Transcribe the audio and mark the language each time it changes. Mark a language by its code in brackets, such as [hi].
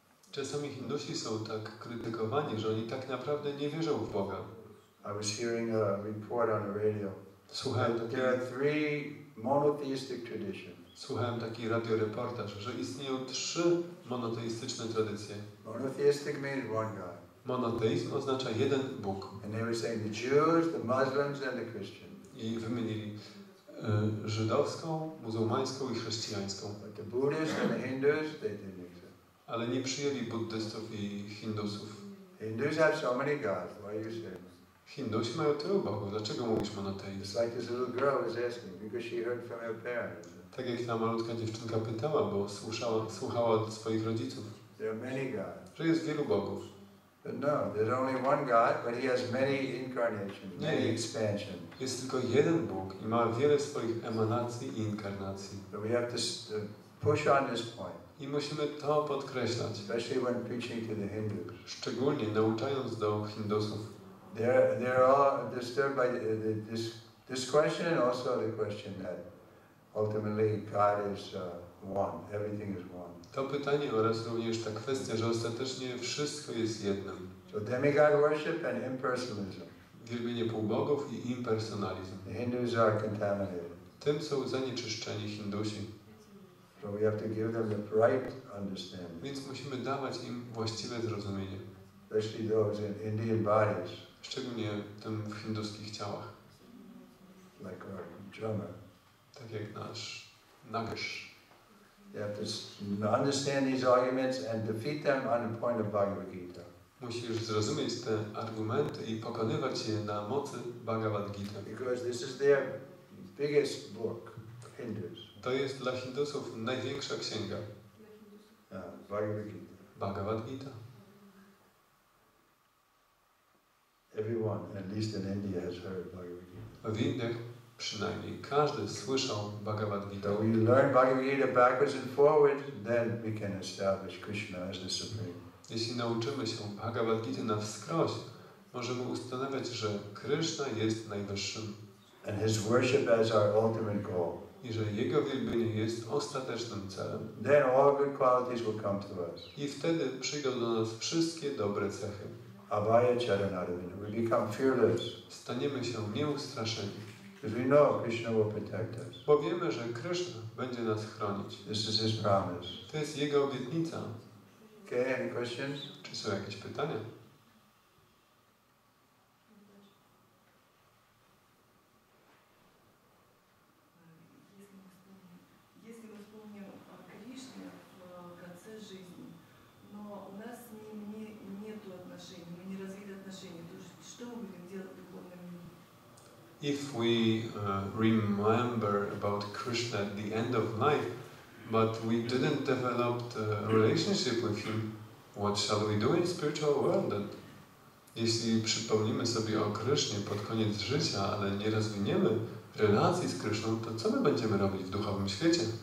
[pl] Czasami Hindusi są tak krytykowani, że oni tak naprawdę nie wierzą w Boga. [en] I was hearing a report on the radio. There are three monotheistic traditions. [pl] Słuchałem taki radioreportaż, że istnieją 3 monoteistyczne tradycje. [en] Monotheistic means one God. [pl] Monoteizm oznacza jeden Bóg. [en] And they were saying the Jews, the Muslims and the Christians. [pl] I wymienili żydowską, muzułmańską i chrześcijańską. [en] But the Buddhists and the Hindus, they didn't accept. [pl] Ale nie przyjęli buddystów i hindusów. [en] Hindus have so many gods. Why are you saying? [pl] Hindusi mają tylu bogów. Dlaczego mówisz monoteizm? [en] It's like this little girl was asking because she heard from her parents. [pl] Tak jak ta malutka dziewczynka pytała, bo słuchała od swoich rodziców. [en] There are many gods. [pl] Że jest wielu bogów. [en] But no, there's only one God, but He has many incarnations, many expansions. [pl] Jest tylko jeden Bóg i ma wiele swoich emanacji i inkarnacji. [en] So we have to push on this point. [pl] I musimy to podkreślać. [en] Especially when preaching to the Hindus. [pl] Szczególnie nauczając do Hindusów. [en] They're all disturbed by this question and also the question that ultimately God is one. Everything is one. [pl] To pytanie oraz również ta kwestia, że ostatecznie wszystko jest jednym. [en] So demigod worship and impersonalism. [pl] Wielbienie półbogów i impersonalizm. [en] The Hindus are contaminated. [pl] Tym są zanieczyszczeni Hindusi. [en] So we have to give them the right understanding. [pl] Więc musimy dawać im właściwe zrozumienie. [en] Especially those in Indian bodies. [pl] Szczególnie tym w hinduskich ciałach. [en] Like our drummer. [pl] Tak jak nasz Nagesh. [en] You have to understand these arguments and defeat them on the point of Bhagavad Gita. [pl] Musisz zrozumieć te argumenty i pokonywać je na mocy Bhagavad Gita. [en] Because this is their biggest book, Hindus. [pl] To jest dla Hindusów największa księga. [en] Bhagavad Gita. [pl] Bhagavad Gita. [en] Everyone, at least in India, has heard Bhagavad Gita. [pl] W Indiach przynajmniej każdy słyszał Bhagavad Gita. [en] So we learn Bhagavad Gita backwards and forwards, then we can establish Krishna as the Supreme. [pl] Jeśli nauczymy się Bhagavad Gita na wskroś, możemy ustanawiać, że Kryszna jest najwyższym. [en] And his worship as our ultimate goal. [pl] I że jego wielbienie jest ostatecznym celem. [en] Then all good qualities will come to us. [pl] I wtedy przyjdą do nas wszystkie dobre cechy. [sa] Abhaya Charanarvina. [en] We become fearless. [pl] Staniemy się nieustraszeni. [en] Because we know Krishna will protect us. [pl] Bo wiemy, że Kryszna będzie nas chronić. [en] This is his promise. [pl] To jest jego obietnica. [en] Okay, any questions? [pl] Czy są jakieś pytania? [ru] Если мы вспомним о Кришне в конце жизни, но у нас с ним нету отношений, мы не развили отношения, то что мы будем делать в духовном мире? [en] If we remember about Krishna at the end of life, but we didn't develop a relationship with him, what shall we do in spiritual world then? [pl] Jeśli przypomnimy sobie o Krysznie pod koniec życia, ale nie rozwiniemy relacji z Kryszną, to co my będziemy robić w duchowym świecie?